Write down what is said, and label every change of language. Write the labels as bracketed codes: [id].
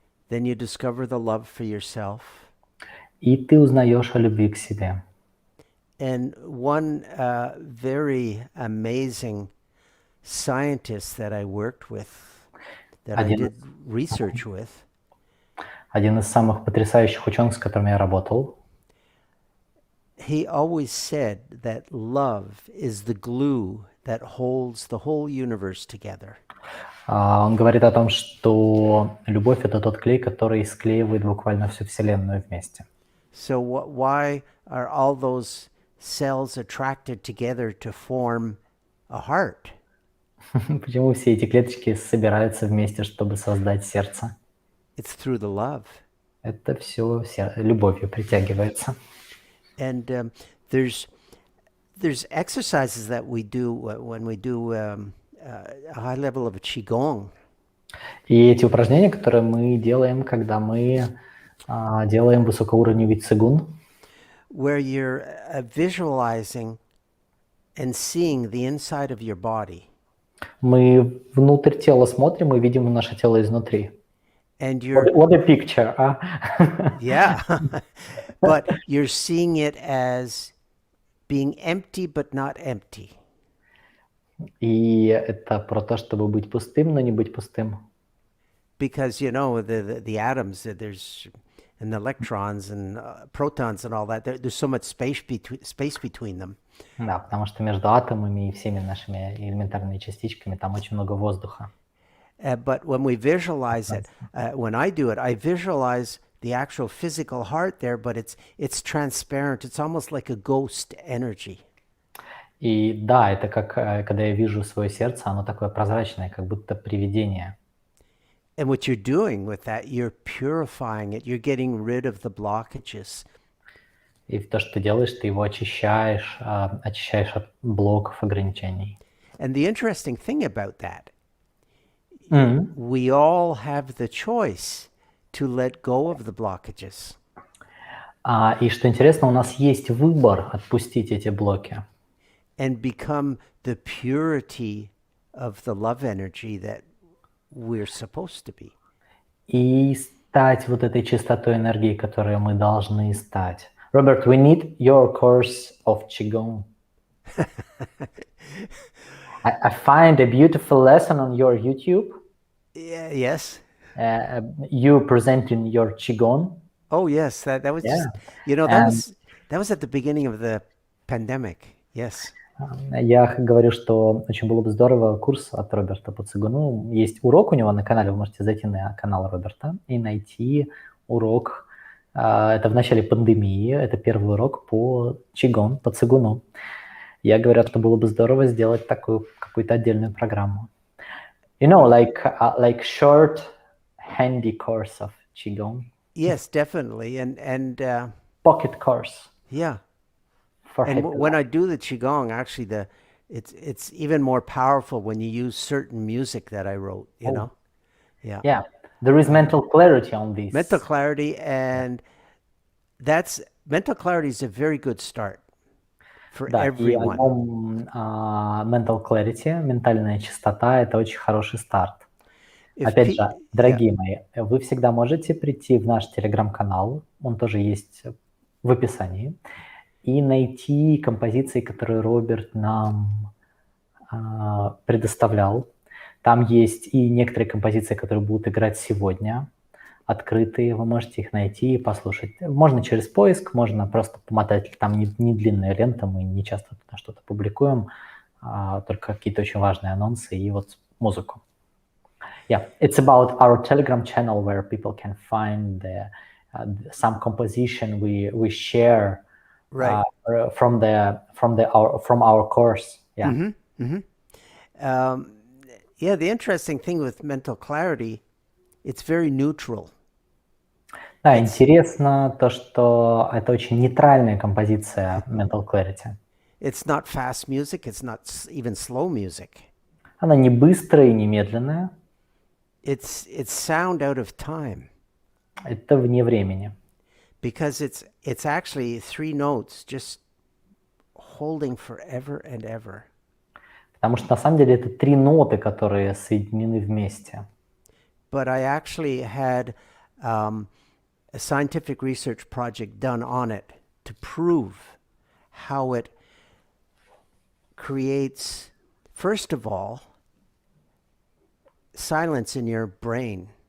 [en] Then you discover the love for yourself. [ru] И ты узнаешь о любви к себе. [en] And one very amazing scientist that I worked with, that I did research with, [ru] один из самых потрясающих ученых, с которыми я работал, [en] he always said that love is the glue that holds the whole universe together. [ru] Он говорит о том, что любовь — это тот клей, который склеивает буквально всю Вселенную вместе. [en] So why are all those cells attracted together to form a heart? [ru] Почему все эти клеточки собираются вместе, чтобы создать сердце? [en] It's through the love. [ru] Это все любовью притягивается. [en] And there's exercises that we do when we do a high level of qigong. [ru] И эти упражнения, которые мы делаем, когда мы делаем высокоуровневый цигун, [en] where you're visualizing and seeing the inside of your body. [ru] Мы внутрь тела смотрим и видим наше тело изнутри. [en] And you're What a picture, Yeah. But you're seeing it as being empty but not empty. [ru] И это про то, чтобы быть пустым, но не быть пустым. [en] Because you know the atoms, there's and the electrons and protons and all that, there's so much space between them. [ru] Да, потому что между атомами и всеми нашими элементарными частичками там очень много воздуха. [en] But when we visualize it, when I do it, I visualize the actual physical heart there, but it's transparent. It's almost like a ghost energy. [ru] И да, это как когда я вижу свое сердце, оно такое прозрачное, как будто привидение. [en] And what you're doing with that, you're purifying it. You're getting rid of the blockages. [ru] И то, что ты делаешь, ты его очищаешь от блоков, ограничений. [en] And the interesting thing about that, we all have the choice to let go of the blockages. [ru] И что интересно, у нас есть выбор отпустить эти блоки. [en] And become the purity of the love energy that we're supposed to be. [ru] И стать вот этой чистотой энергии, которой мы должны стать. [en] Robert, we need your course of Qigong. I find a beautiful lesson on your YouTube. Yeah, yes. You presenting your Qigong. Oh yes, that was just, you know, that was at the beginning of the pandemic. Yes. [ru] Я говорю, что очень было бы здорово курс от Роберта по цигуну. Есть урок у него на канале, вы можете зайти на канал Роберта и найти урок. Это в начале пандемии, это первый урок по Qigong, по цигуну. Я говорю, что было бы здорово сделать такую какую-то отдельную программу. [en] You know, like short, handy course of Qigong. Yes, definitely, and pocket course. Yeah. And when I do the Qigong, actually, it's even more powerful when you use certain music that I wrote, you know? Yeah. Yeah. There is mental clarity on this. Mental clarity, and mental clarity is a very good start for [ru] Да, и [en] everyone. [ru] альбом Mental Clarity, ментальная чистота, это очень хороший старт. Опять же, дорогие мои, вы всегда можете прийти в наш телеграм-канал, он тоже есть в описании, и найти композиции, которые Роберт нам предоставлял. Там есть и некоторые композиции, которые будут играть сегодня, открытые, вы можете их найти и послушать. Можно через поиск, можно просто помотать, там не длинная лента, мы не часто туда что-то публикуем, только какие-то очень важные анонсы и вот музыку. [en] Yeah, it's about our Telegram channel where people can find some composition we share Right. from our course. Yeah. Yeah, the interesting thing with mental clarity, it's very neutral. [ru] Да, интересно то, что это очень нейтральная композиция Mental Clarity. [en] It's not fast music, it's not even slow music. [ru] Она не быстрая и не медленная. [en] It's sound out of time. [ru] Это вне времени. [en] Because it's actually 3 notes just holding forever and ever. [ru] Потому что на самом деле это 3 ноты, которые соединены вместе. [en] But I actually had a scientific research project done on it to prove how it creates, first of all, silence in your brain.